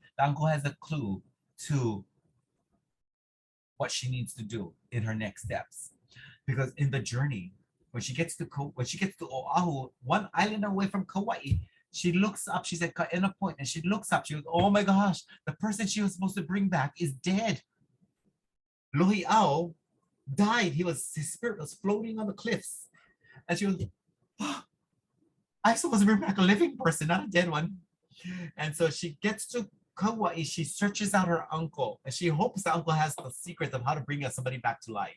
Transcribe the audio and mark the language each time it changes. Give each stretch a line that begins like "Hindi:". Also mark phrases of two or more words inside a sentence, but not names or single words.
English: The uncle has a clue to what she needs to do in her next steps. Because in the journey, when she gets to Oahu, one island away from Kauai, she looks up, she's at Kaena Point, and she looks up, she goes, oh my gosh, the person she was supposed to bring back is dead. Lohiaʻo died. His spirit was floating on the cliffs. And she was, oh, I'm supposed to bring back a living person, not a dead one. And so she gets to Kauai, she searches out her uncle, and she hopes the uncle has the secret of how to bring somebody back to life.